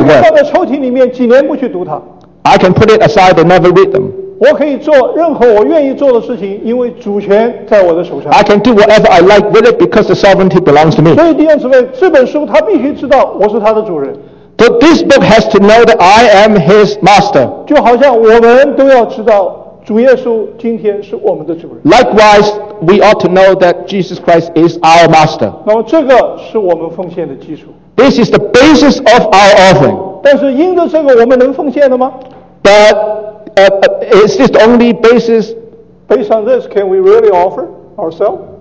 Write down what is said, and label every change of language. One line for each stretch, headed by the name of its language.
Chinese: 我可以放在抽屉里面，几年不去读它。
English: I can put it aside and never read them.
Chinese: 我可以做任何我愿意做的事情，因为主权在我的手上。
English: I can do whatever I like with it because the sovereignty belongs to me.
Chinese: 所以弟兄姊妹，这本书他必须知道我是他的主人。
English: So this book has to know that I am his master.
Chinese: 就好像我们都要知道主耶稣今天是我们的主人。
English: Likewise, we ought to know that Jesus Christ is our master.
Chinese: 那么这个是我们奉献的基础。
English: This is the basis of our offering.
Chinese: 但是因着这个，我们能奉献的吗？
English: But is this the only basis? Based on this, can we really offer ourselves?